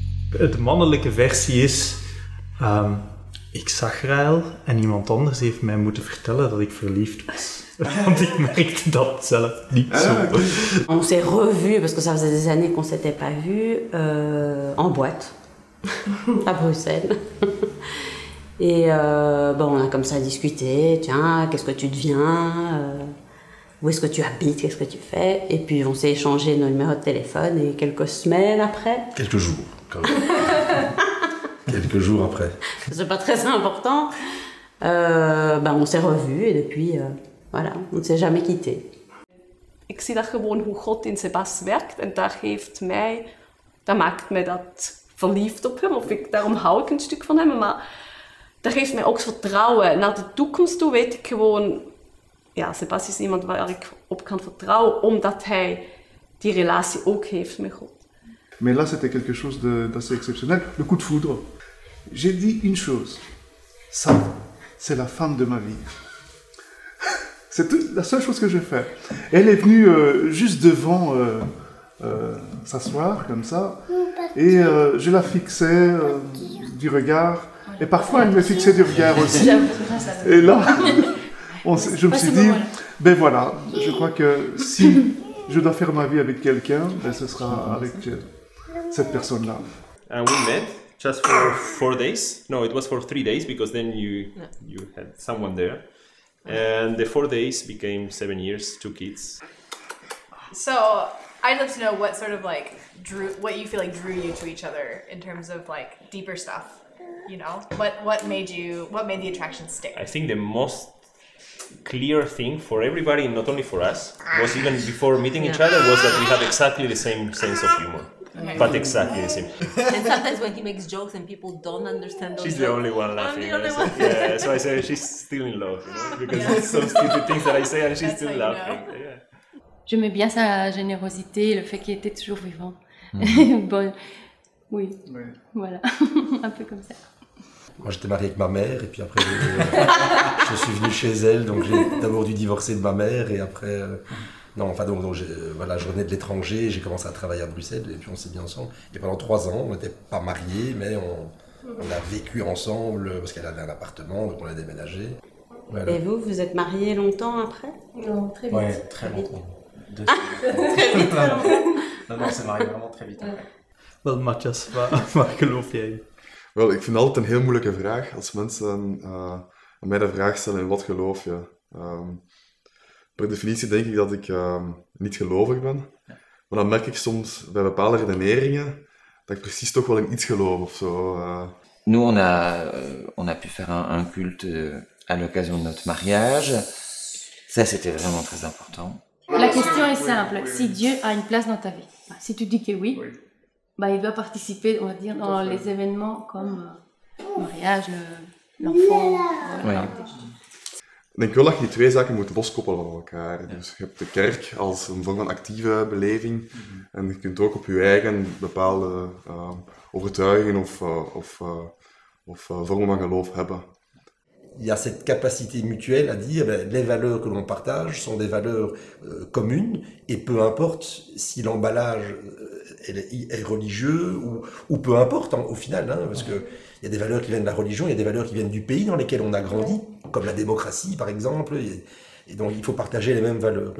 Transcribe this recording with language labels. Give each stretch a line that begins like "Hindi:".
Dutch: De mannelijke versie is... ik zag Raël en iemand anders heeft mij moeten vertellen dat ik verliefd was. Want ik merkte dat zelf niet zo.
French: On s'est revus, parce que ça faisait des années qu'on ne s'était pas vus, en boîte, à Bruxelles. Et bon, on a comme ça discuté, tiens, qu'est-ce que tu deviens, où est-ce que tu habites, qu'est-ce que tu fais. Et puis on s'est échangé nos numéros de téléphone et quelques semaines après... Quelques jours, quand même. Quelques jours après. C'est pas très important. On s'est revus et depuis, voilà, on ne s'est jamais quittés.
Dutch: Ik zie dat gewoon hoe God in Sebas werkt en dat maakt mij dat verliefd op hem. Daarom hou ik een stuk van hem, maar dat geeft mij ook vertrouwen. Naar de toekomst toe weet ik gewoon, ja, Sebas is iemand waar ik op kan vertrouwen, omdat hij die relatie ook heeft met God.
French: Mais là, c'était quelque chose d'assez exceptionnel. Le coup de foudre. J'ai dit une chose. Ça, c'est la femme de ma vie. C'est la seule chose que j'ai fait. Elle est venue juste devant s'asseoir, comme ça. Et je la fixais du regard. Et parfois, elle me fixait du regard aussi. Et là, je me suis dit, ben voilà, je crois que si je dois faire ma vie avec quelqu'un, ben ce sera avec cette personne-là.
English: And we met just for 4 days. No, it was for 3 days because then you had someone there. And the 4 days became 7 years, 2 kids. So I'd love to know what sort of like what you feel like drew you to each other in terms of like deeper stuff. You know, what made the attraction stick? I think the most clear thing for everybody, not only for us, was even before meeting each other, was that we had exactly the same sense of humor. Okay. But exactly the same. And sometimes when he makes jokes and people don't understand those she's jokes, the only one laughing. I'm the only one. Yeah, so I say she's still in love, you know, because it's some stupid things that I say and she's still laughing. Yeah.
French: J'aimais bien sa générosité, le fait qu'il était toujours vivant. Bon, oui, voilà, un peu comme ça. Moi j'étais marié avec ma mère et puis après je suis venu chez elle, donc j'ai d'abord dû divorcer de ma mère et après... Non, enfin donc voilà, je revenais de l'étranger, j'ai commencé à travailler à Bruxelles et puis on s'est mis ensemble. Et pendant 3 ans, on n'était pas mariés, mais on a vécu ensemble parce qu'elle avait un appartement, donc on a déménagé. Voilà. Et vous êtes mariés longtemps après? Non, très vite. Ouais, très longtemps. Très vite. Non, c'est marié vraiment très vite.
Dutch: Wel, Matthias, waar geloof jij? Wel, ik vind het altijd een heel moeilijke vraag als mensen aan mij de vraag stellen in wat geloof je. Per definitie denk ik dat ik niet gelovig ben. Maar dan merk ik soms bij bepaalde redeneringen dat ik precies toch wel in iets geloof of zo.
French: Nous, on a pu faire un culte à l'occasion de notre mariage. Ça, c'était vraiment très important. La question est simple. Si Dieu a une place dans ta vie, si tu dis que oui, bah, il doit participer, on va dire, dans les événements comme le mariage, l'enfant. Voilà.
Dutch: Ik denk wel dat je die twee zaken moet loskoppelen van elkaar. Dus je hebt de kerk als een vorm van actieve beleving en je kunt ook op je eigen bepaalde overtuigingen of vormen van geloof hebben.
French: Il y a cette capacité mutuelle à dire les valeurs que l'on partage sont des valeurs communes et peu importe si l'emballage est religieux ou peu importe au final, hein, parce que il y a des valeurs qui viennent de la religion, il y a des valeurs qui viennent du pays dans lesquels on a grandi, comme la démocratie par exemple, et donc il faut partager les mêmes valeurs.